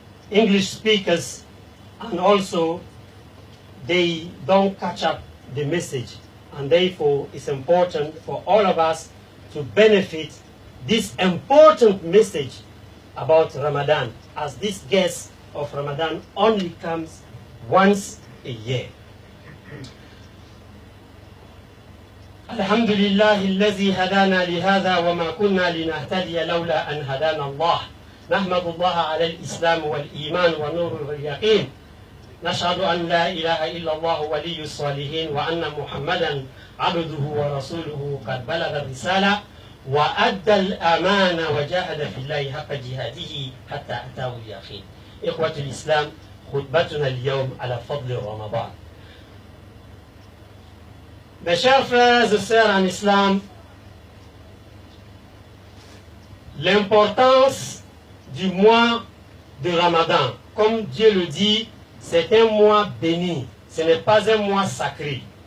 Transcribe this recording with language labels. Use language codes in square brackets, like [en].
[en] English speakers, and also they don't catch up the message, and therefore it's important for all of us to benefit this important message about Ramadan, as this guest of Ramadan only comes once a year. [ar] الحمد لله الذي هدانا لهذا وما كنا لنهتدي لولا أن هدانا الله. نحمد الله على الإسلام والإيمان ونور اليقين نشهد أن لا إله إلا الله ولي الصالحين وأن محمدا عبده ورسوله قد بلغ الرسالة وأدى الأمانة وجاهد في الله حق جهاده حتى أتاه اليقين. إخوة الإسلام، خطبتنا اليوم على فضل رمضان. [fr] Mes chers frères et sœurs en islam, l'importance du mois de Ramadan, comme Dieu le dit, c'est un mois béni, ce n'est pas un mois sacré.